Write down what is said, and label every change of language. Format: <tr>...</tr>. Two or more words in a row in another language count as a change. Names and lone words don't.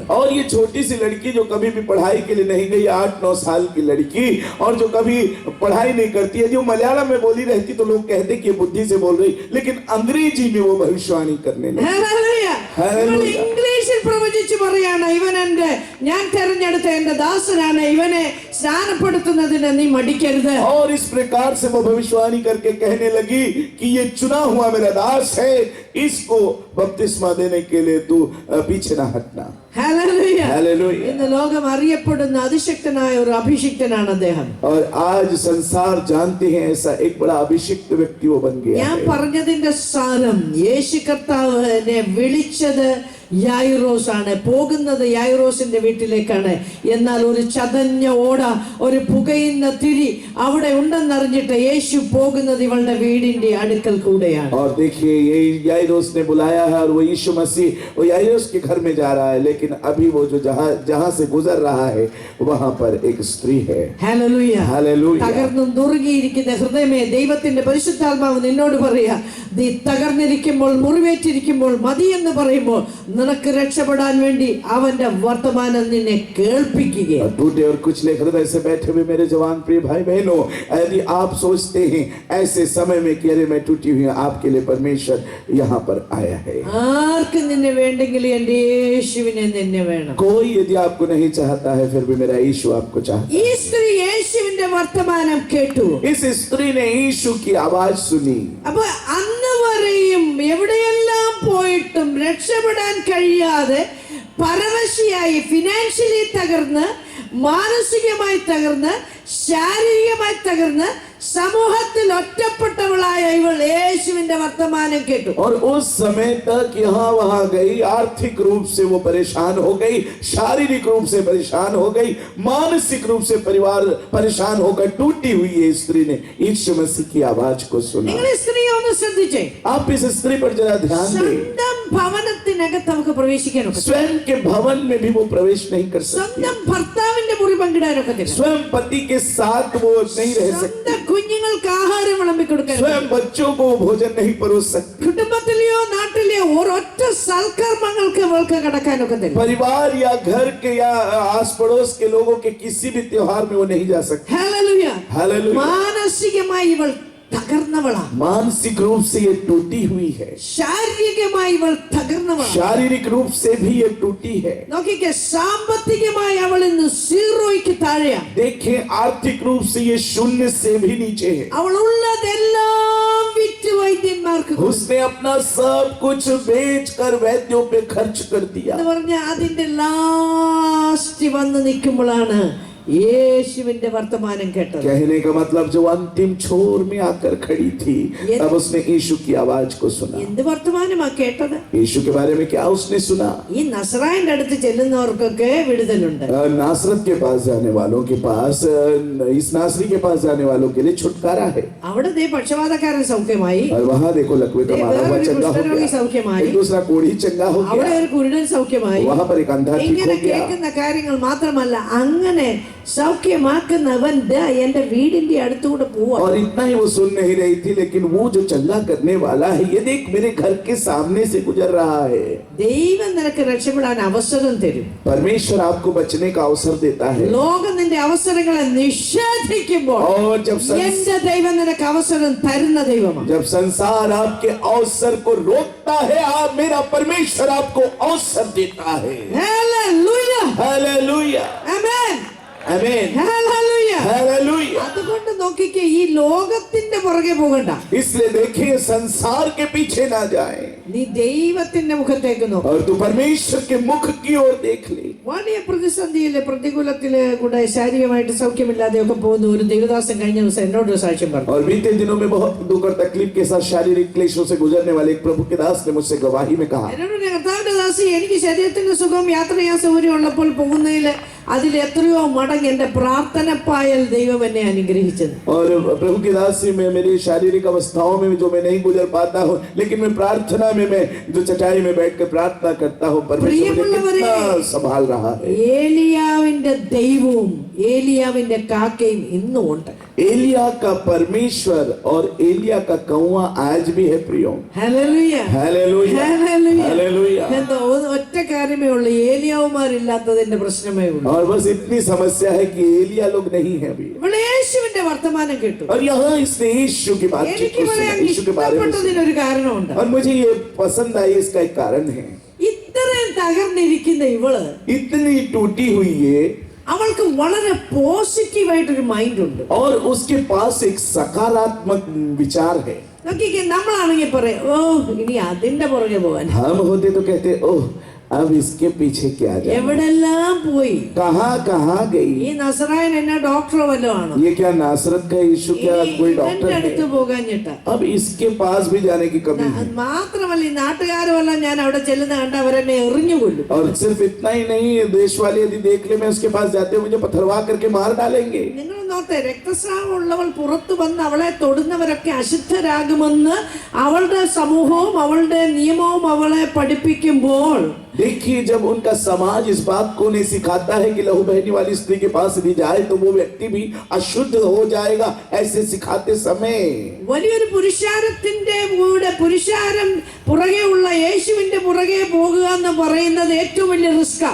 <hi>और ये छोटी सी लड़की जो कभी भी पढ़ाई के लिए नहीं गई, 8-9 साल की लड़की, और जो कभी पढ़ाई नहीं करती है, जो मलयालम में बोली रहती तो लोग कहते कि ये बुद्धि से बोल रही, लेकिन अंग्रेजी में वो भविष्यवाणी करने लगी.</hi> <ml>ഹല്ലേലൂയ. ഇവൾ ഇംഗ്ലീഷിൽ പ്രവചിച്ചു പറയാണ്, ഇവൻ ഞാൻ തെരഞ്ഞെടുത്ത എന്റെ ദാസനാണ്, ഇവനെ സ്നാനപ്പെടുത്തുന്നതിന് നീ മടിക്കരുത്.</ml> <hi>और इस प्रकार से वो भविष्यवाणी करके कहने लगी कि ये चुना हुआ मेरा दास है, इसको बपतिस्मा देने के लिए तू पीछे ना हटना.</hi> <ml>ഹല്ലേലൂയ.</ml> <hi>हालेलुया.</hi> <ml>ഇന്ന് ലോകം അറിയപ്പെടുന്ന അതിശക്തനായ ഒരു അഭിഷിക്തനാണ് അദ്ദേഹം.</ml> <hi>और आज संसार जानते हैं ऐसा एक बड़ा अभिषिक्त व्यक्ति वो बन गया</hi> <ml>ഞാൻ</ml> <hi>है.</hi> <ml>പറഞ്ഞതിന്റെ സാരം, യേശു കർത്താവിനെ വിളിച്ചത് യായിറോസ് ആണ്, പോകുന്നത് യായിറോസിന്റെ വീട്ടിലേക്കാണ്. എന്നാൽ ഒരു ചതഞ്ഞ ഓട, ഒരു പുകയുന്ന തിരി അവിടെ ഉണ്ടെന്നറിഞ്ഞിട്ട് യേശു പോകുന്നത് ഇവളുടെ വീടിന്റെ അടുക്കൽ കൂടെയാണ്.</ml> <hi>और देखिए ये याइरोस ने बुलाया है और वो यीशु मसीह वो याइरोस के घर में जा रहा है, लेकिन अभी वो जो जहां से गुजर रहा है वहां पर एक स्त्री है.</hi> <ml>ഹല്ലേലൂയ.</ml> <hi>हालेलुया.</hi> <ml>തകർന്നും നുറുങ്ങിയിരിക്കുന്ന ഹൃദയമേ, ദൈവത്തിന്റെ പരിശുദ്ധാത്മാവ് നിന്നോട് പറയാ, നീ തകർന്നിരിക്കുമ്പോൾ, മുറിവേറ്റിരിക്കുമ്പോൾ, മതിയെന്ന് പറയുമ്പോൾ നിനക്ക് രക്ഷപ്പെടാൻ വേണ്ടി അവന്റെ വർത്തമാനം നിന്നെ കേൾപ്പിക്കുകയാണ്.</ml> <hi>और टूटे और कुचले हृदय से बैठे हुए मेरे जवान प्रिय भाई बहनों, यदि आप सोचते हैं ऐसे समय में कि अरे मैं टूटी हुई, आपके लिए परमेश्वर यहाँ पर आया है.</hi> <ml>ആർക്ക് നിന്നെ വേണ്ടെങ്കിൽ എന്റെ യേശുവിനെ നിന്നെ വേണം.</ml> <hi>कोई यदि आपको नहीं चाहता है फिर भी मेरा यीशु आपको चाहता</hi> <ml>ഈ സ്ത്രീ യേശുവിന്റെ വർത്തമാനം കേട്ടു.</ml> <hi>है. इस स्त्री ने यीशु की आवाज सुनी.</hi> <ml>അപ്പൊ അന്ന് വരെയും എവിടെയെല്ലാം പോയിട്ടും രക്ഷപ്പെടാൻ കഴിയാതെ പരവശിയായി, ഫിനാൻഷ്യലി തകർന്ന്, മാനസികമായി തകർന്ന്, ശാരീരികമായി തകർന്ന്, സമൂഹത്തിൽ ഒറ്റപ്പെട്ടവളായ ഇവൾ യേശുവിന്റെ വർത്തമാനം കേട്ടു.</ml> <hi>और उस समय तक यहाँ वहां गई, आर्थिक रूप से वो परेशान हो गई, शारीरिक रूप से परेशान हो गई, मानसिक रूप से परिवार परेशान होकर टूटी हुई ये स्त्री ने यीशु मसीह की आवाज को सुना.</hi> <ml>നിങ്ങൾ ഈ സ്ത്രീ ഒന്ന് ശ്രദ്ധിച്ചേ.</ml> <hi>आप इस स्त्री पर जरा ध्यान दें.</hi> <ml>സ്വന്തം ഭവനത്തിനകത്ത് നമുക്ക് പ്രവേശിക്കാനൊക്കെ,</ml> <hi>स्वयं के भवन में भी वो प्रवेश नहीं कर सकती.</hi> <ml>സ്വന്തം ഭർത്താവിന്റെ മുറി പങ്കിടാനൊക്കെ,</ml> <hi>स्वयं पति के साथ वो नहीं रह सकती.</hi> <ml>സ്വന്തം കുഞ്ഞുങ്ങൾക്ക് ആഹാരം വിളമ്പി കൊടുക്കാൻ,</ml> <hi>स्वयं बच्चों को भोजन नहीं परोस सकती.</hi> <ml>കുടുംബത്തിലെയോ നാട്ടിലെയോ ഒരൊറ്റ സൽക്കർമ്മങ്ങൾക്ക് അവൾക്ക് കടക്കാനൊക്കെ തരും.</ml> <hi>परिवार या घर के या आस पड़ोस के लोगों के किसी भी त्योहार में वो नहीं जा सकती.</hi> <ml>ഹല്ലേലൂയ.</ml> <hi>हालेलुया.</hi> <ml>മാനസികമായി ഇവൾ തകർന്നവളാണ്.</ml> <hi>मानसिक रूप से ये टूटी हुई है,</hi> <ml>ശാരീരികമായി ഇവൾ തകർന്നവളാണ്.</ml> <hi>शारीरिक रूप से भी ये टूटी है.</hi> <ml>നോക്കിക്കേ, സാമ്പത്തികമായി അവൾ ഇന്ന് സീറോയ്ക്ക് താഴെയാണ്.</ml> <hi>देखिए आर्थिक रूप से ये शून्य से भी नीचे है.</hi> <ml>അവൾ ഉള്ളതെല്ലാം വിറ്റ് വൈദ്യന്മാർക്ക് കൊടുത്തു.</ml> <hi>उसने अपना सब कुछ बेच कर वैद्यों पे खर्च कर दिया.</hi> <ml>എന്ന് പറഞ്ഞ അതിന്റെ ലാസ്റ്റ് വന്ന് നിൽക്കുമ്പോഴാണ് യേശുവിന്റെ വർത്തമാനം കേട്ടത്.</ml> <hi>कहने का मतलब जो अंतिम छोर में आकर खड़ी थी, तब उसने यीशु की आवाज को सुना.</hi> <ml>എന്ത് വർത്തമാനമാ കേട്ടത്?</ml> <hi>यीशु के बारे में क्या उसने सुना?</hi> <ml>ഈ നസ്രായന്റെ അടുത്ത് ചെല്ലുന്നവർക്കൊക്കെ വിടുതലുണ്ട്.</ml> <hi>नासरत के पास जाने वालों के पास, इस नासरी के पास जाने वालों के लिए छुटकारा है.</hi> <ml>അവിടെ ദേ പക്ഷവാതക്കാരൻ സൗഖ്യമായി,</ml> <hi>और वहां देखो लकवे का मारा हुआ चंगा हो गया,</hi> <ml>സൗഖ്യമായി,</ml> <hi>एक दूसरा कोढ़ी चंगा हो</hi> <ml>അവിടെ</ml> <hi>गया,</hi> <ml>ഒരു കുരുടൻ സൗഖ്യമായി.</ml> <hi>वहां पर एक अंधा ठीक</hi> <ml>ഇങ്ങനെ</ml> <hi>हो गया.</hi> <ml>കേൾക്കുന്ന കാര്യങ്ങൾ മാത്രമല്ല, അങ്ങനെ സൗഖ്യമാക്കുന്നവൻ ദാ എന്റെ വീടിന്റെ അടുത്തൂടെ പോവാ.</ml> <hi>और इतना ही वो सुन नहीं रही थी, लेकिन वो जो चंगा करने वाला है, ये देख मेरे घर के सामने से गुजर रहा है.</hi> <ml>ദൈവം നിനക്ക് രക്ഷപ്പെടാൻ അവസരം തരും.</ml> <hi>परमेश्वर आपको बचने का अवसर देता है.</hi> <ml>ലോകം നിന്റെ അവസരങ്ങളെ നിഷേധിക്കുമ്പോൾ</ml> <hi>और</hi> <ml>എന്റെ ദൈവം നിനക്ക് അവസരം തരുന്ന ദൈവമാണ്.</ml> <hi>जब संसार आपके अवसर को रोकता है, आप मेरा परमेश्वर आपको अवसर देता है.</hi> <ml>ഹല്ലേലൂയ,</ml> <hi>हालेलुया,</hi> <ml>ആമേൻ,</ml> <hi>आमीन,</hi> <ml>ഹല്ലേലൂയ.</ml> <hi>हालेलुया.</hi> <ml>അതുകൊണ്ട് നോക്കിക്കേ, ഈ ലോകത്തിന്റെ പുറകെ പോകണ്ട.</ml> <hi>इसलिए देखिए, संसार के पीछे ना जाए</hi> <ml>നീ ദൈവത്തിന്റെ മുഖത്തേക്ക് നോക്ക്.</ml> <hi>और तू परमेश्वर के मुख की ओर देख ले.</hi> <ml>വലിയ പ്രതിസന്ധിയിലെ പ്രതികൂലത്തില് കൂടെ ശാരീരികമായിട്ട് സൗഖ്യമില്ലാതെയൊക്കെ പോകുന്ന ഒരു ദൈവദാസൻ കഴിഞ്ഞ ദിവസം എന്നോട് ഒരു സാക്ഷ്യം പറഞ്ഞു.</ml> <hi>और बीते दिनों में बहुत दुख और तकलीफ के साथ शारीरिक क्लेशों से गुजरने वाले एक प्रभु के दास ने मुझसे गवाही में कहा,</hi> <ml>എന്നോട് പറഞ്ഞു, കർത്താവിന്റെ ദാസി, എനിക്ക് ശരീരത്തിന്റെ സുഖം, യാത്ര ചെയ്യാൻ സൗകര്യം ഉള്ളപ്പോൾ പോകുന്നതിൽ അതിൽ എത്രയോ മടങ്ങ് എന്റെ പ്രാർത്ഥനപ്പായൽ ദൈവം എന്നെ അനുഗ്രഹിച്ചത്.</ml> <hi>और प्रभु की दासी में मेरी शारीरिक अवस्थाओं में जो मैं नहीं गुजर पाता हूँ, लेकिन मैं प्रार्थना में मैं जो चटाई में बैठकर प्रार्थना करता हूँ, परमेश्वर मुझे कितना संभाल रहा है.</hi> <ml>ഏലിയാവിന്റെ ദൈവവും ഏലിയാവിന്റെ കാക്കയും ഇന്നും ഉണ്ട്.</ml> <hi>एलिया का परमेश्वर और एलिया का कौवा आज भी है प्रियो.</hi> <ml>ഹല്ലേലൂയ,</ml> <hi>हालेलुया,</hi> <ml>ഹല്ലേലൂയ.</ml> <hi>हालेलुया.</hi> <ml>എന്തോ ഒറ്റ കാര്യമേ ഉള്ളൂ, ഏലിയാവുമാരില്ലാത്തതിന്റെ പ്രശ്നമേ ഉള്ളൂ.</ml> <hi>और बस इतनी समस्या है कि एलिया लोग नहीं है अभी.</hi> <ml>ഇവിടെ യേശുവിന്റെ വർത്തമാനം കേട്ടു.</ml> <hi>और यहाँ इसने यीशु की बातचीत</hi> <ml>എനിക്ക്</ml> <hi>को सुना,</hi> <ml>പറയാൻ</ml> <hi>यीशु के बारे में सुना.</hi> <ml>ഇഷ്ടപ്പെട്ടതിനൊരു കാരണമുണ്ട്.</ml> <hi>और मुझे ये पसंद आई, इसका एक कारण है.</hi> <ml>ഇത്രയും തകർന്നിരിക്കുന്ന ഇവള്,</ml> <hi>इतनी टूटी हुई है</hi> <ml>അവൾക്ക് വളരെ പോസിറ്റീവായിട്ടൊരു മൈൻഡ് ഉണ്ട്.</ml> <hi>और उसके पास एक सकारात्मक विचार है.</hi> <ml>നോക്കിക്കേ, നമ്മളാണെങ്കിൽ പറയാം, ഓ ഇനി അതിന്റെ പുറകെ പോകാൻ.</ml> <hi>हम होते तो कहते ओह अब इसके पीछे क्या जाए,</hi> <ml>എവിടെല്ലാം പോയി.</ml> <hi>कहाँ कहाँ</hi> <ml>ഈ</ml> <hi>गई.</hi> <ml>നസറായൻ എന്നാ ഡോക്ടറോ വല്ലോ ആണോ?</ml> <hi>ये क्या नासरत का यीशु क्या कोई</hi> <ml>ഇവന്റെ</ml> <hi>डॉक्टर</hi> <ml>അടുത്ത്</ml> <hi>है?</hi> <ml>പോകാഞ്ഞിട്ട്.</ml> <hi>अब इसके पास भी जाने की कमी है.</hi> <ml>മാത്രമല്ല, ഈ നാട്ടുകാരുമെല്ലാം ഞാൻ അവിടെ ചെല്ലുന്ന കണ്ട അവരെന്നെ എറിഞ്ഞു കൊല്ലും.</ml> <hi>और सिर्फ इतना ही नहीं, देश वाले यदि देख ले मैं उसके पास जाते हुए मुझे पत्थरवा करके मार डालेंगे.</hi> <ml>നിങ്ങൾ നോക്കത്തെ, രക്തസ്രാവം ഉള്ളവൾ പുറത്തു വന്ന് അവളെ തൊടുന്നവരൊക്കെ അശുദ്ധരാകുമെന്ന് അവളുടെ സമൂഹവും അവളുടെ നിയമവും അവളെ പഠിപ്പിക്കുമ്പോൾ,</ml> <hi>देखिए, जब उनका समाज इस बात को नहीं सिखाता है कि लहू बहने वाली स्त्री के पास यदि जाए तो वो व्यक्ति भी अशुद्ध हो जाएगा, ऐसे सिखाते समय</hi> <ml>വലിയൊരു പുരുഷാരത്തിന്റെ കൂടെ പുരുഷാരം പുറകെ ഉള്ള യേശുവിന്റെ പുറകെ പോകുക എന്ന് പറയുന്നത് ഏറ്റവും വലിയ റിസ്കാ.</ml>